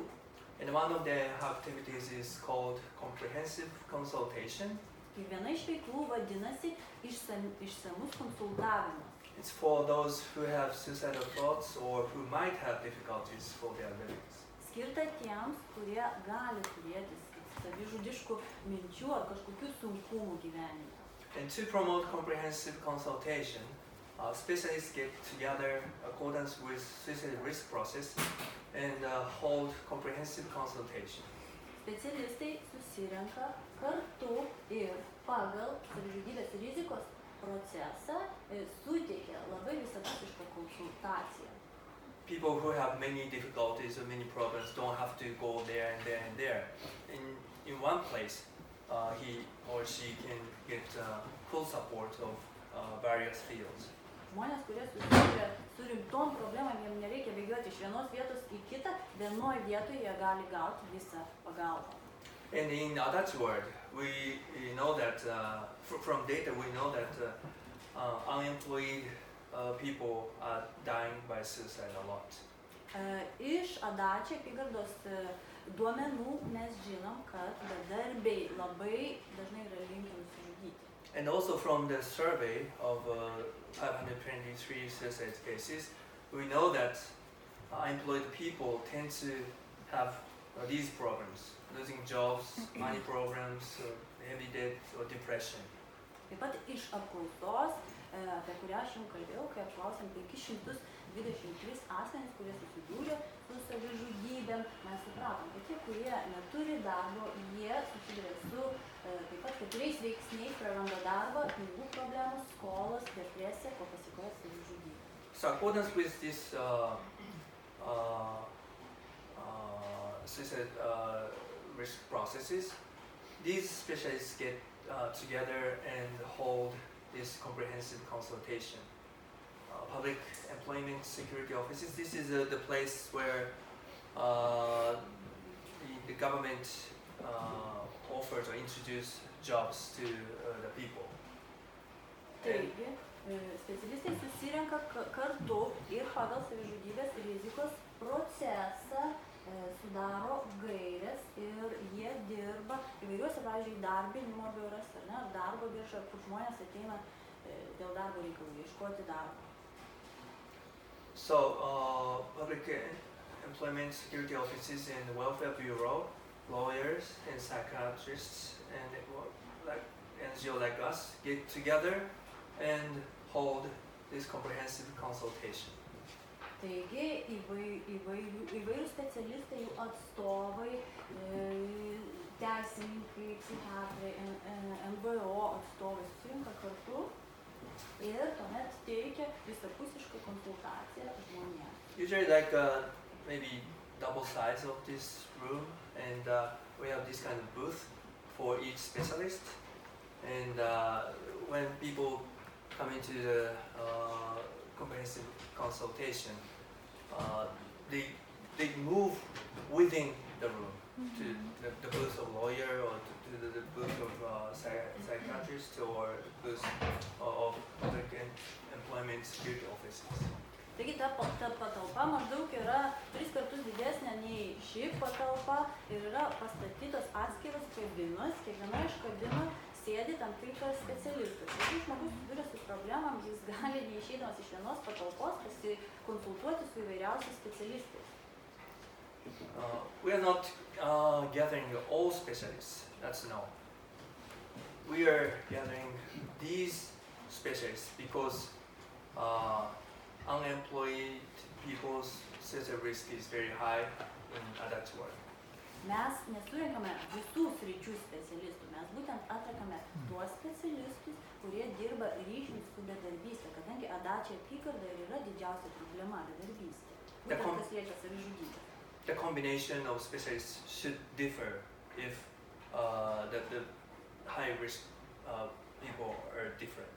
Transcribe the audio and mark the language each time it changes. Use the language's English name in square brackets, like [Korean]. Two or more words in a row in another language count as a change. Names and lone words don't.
[English] And one of the activities is called comprehensive consultation. [Lithuanian] Ir viena iš veiklų vadinasi išsamus konsultavimas. [English] It's for those who have suicidal thoughts or who might have difficulties for their livings. [Lithuanian] Skirta tiems, kurie gali turėti savižudiškų minčių ar kažkokių sunkumų gyvenime. [English] And to promote comprehensive consultation, specialists get together accordance with suicide risk process and hold comprehensive consultation. [Lithuanian] Specialistai susirenka kartu ir pagal savižudybės rizikos procesą suteikia labai visapusišką konsultaciją. [English] People who have many difficulties or many problems don't have to go there and there and there. In one place, he or she can get full support of various fields. [Lithuanian] Žmonės, kurie susiduria su rimtom problemom, jiems nereikia bėgioti iš vienos vietos į kitą, vienoje vietoje jie gali gauti visą pagalbą. [English] And in that word, we know that from data we know that unemployed people are dying by suicide a lot. [Lithuanian] Iš Adačio apygardos duomenų mes žinom, kad bedarbiai labai dažnai yra linkę nusižudyti. [English] And also from the survey of 523 suicide cases, we know that unemployed people tend to have these problems, losing jobs, money problems, heavy debt or depression. [Lithuanian] Taip pat iš apklausos, apie kurią aš jums kalbėjau, kai apklausėm 523 asmenys, kurie susidūrė su savižudybėm, mes supratom, kad tie, kurie neturi darbo, jie susiduria su taip pat 4 veiksniais, praranda darbą, pinigų problemų, skolas, depresija, ko pasiekoja savižudybė. [English] So accordance with this suicide risk processes, these specialists get together and hold this comprehensive consultation. Public employment security offices, this is the place where the government offers or introduces jobs to the people. [Lithuanian] Taigi, specialistai susirenka kartu ir pagal savižudybės rizikos procesą sudaro gaires ir jie dirba įvairiuose, pavyzdžiui, darbinimo biuruose, ar darbo birža, kur žmonės ateina dėl darbo reikalų, ieškoti darbo. [English] So, public employment security offices and welfare bureau, lawyers and psychiatrists and like NGO like us get together and hold this comprehensive consultation. [Lithuanian] Taigi įvairių specialistai, jų atstovai, teisininkai, psichiatrai, NVO atstovai susirinka kartu ir tuomet teikia visapusišką konsultaciją žmonėms. [English] Usually like maybe double size of this room, and we have this kind of booth for each specialist. And when people come into the comprehensive consultation, they move within the room to the booth of lawyer or to the booth of psychiatrist or the booth of public employment security offices. [Lithuanian] Taigi ta patalpa maždaug yra 3 kartus didesnė nei ši patalpa ir yra pastatytos atskiros kabinos, kiekviena iš kabinų sėdi tam tikras specialistas. Jeigu žmogus susiduria su problemam, jis gali neišeidamas iš vienos patalpos pasikonsultuoti su įvairiausiais specialistais. [English] We are not gathering all specialists, that's no. We are gathering these specialists because unemployed people's suicide risk is very high in adult work. [Lithuanian] Mes nesurinkame visų sričių specialistų, mes būtent atrakame tuos specialistus, kurie dirba ryšium su bedarbystė, kadangi Adačio apygarda yra didžiausia problema – bedarbystė. Būtent kas liečia savižudybę. [English] The combination of specialists should differ if the high risk people are different.